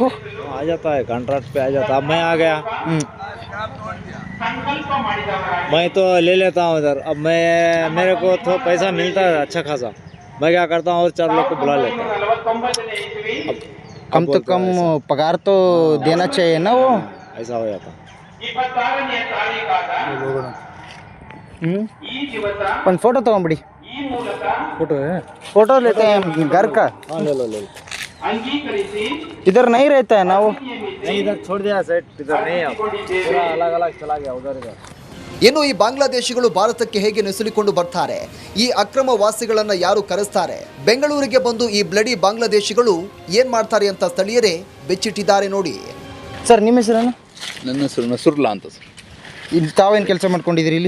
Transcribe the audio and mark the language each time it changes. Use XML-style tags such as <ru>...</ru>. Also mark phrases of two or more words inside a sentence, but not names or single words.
<hi>आ जाता है कॉन्ट्रैक्ट पे आ जाता है. अब मैं आ गया, मैं तो ले लेता हूँ इधर. अब मैं मेरे को तो पैसा मिलता है अच्छा खासा. मैं क्या करता हूँ और 4 लोग को बुला लेता हूँ. कम तो कम पगार तो देना चाहिए ना वो. ऐसा हो जाता.</hi> <kn>ಒಂದು ಫೋಟೋ ತಗೊಂಬಿಡಿ.</kn> <hi>फोटो लेते हैं घर का. हाँ ले लो. इधर नहीं रहता है ना वो. नहीं इधर छोड़ दिया सेट, इधर नहीं है, पूरा अलग अलग चला गया उधर इधर.</hi> <kn>ಇನ್ನು ಈ ಬಾಂಗ್ಲಾದೇಶಿಗಳು ಭಾರತಕ್ಕೆ ಹೇಗೆ ನುಸುಳಿಕೊಂಡು ಬರ್ತಾರೆ, ಈ ಅಕ್ರಮ ವಾಸಿಗಳನ್ನ ಯಾರು ಕರೆಸ್ತಾರೆ, ಬೆಂಗಳೂರಿಗೆ ಬಂದು ಈ ಬ್ಲಡಿ ಬಾಂಗ್ಲಾದೇಶಿಗಳು ಏನ್ ಮಾಡ್ತಾರೆ ಅಂತ ಸ್ಥಳೀಯರೇ ಬೆಚ್ಚಿಟ್ಟಿದ್ದಾರೆ ನೋಡಿ. ಸರ್ ನಿಮ್ಮ ಹೆಸರೇನು? ನನ್ನ ಹೆಸರು ನಸುರ್ಲಾ ಅಂತ ಸರ್. ಇಲ್ಲಿ ತಾವೇನು ಕೆಲಸ ಮಾಡ್ಕೊಂಡಿದ್ದೀರಿ ಇಲ್ಲಿ?</kn>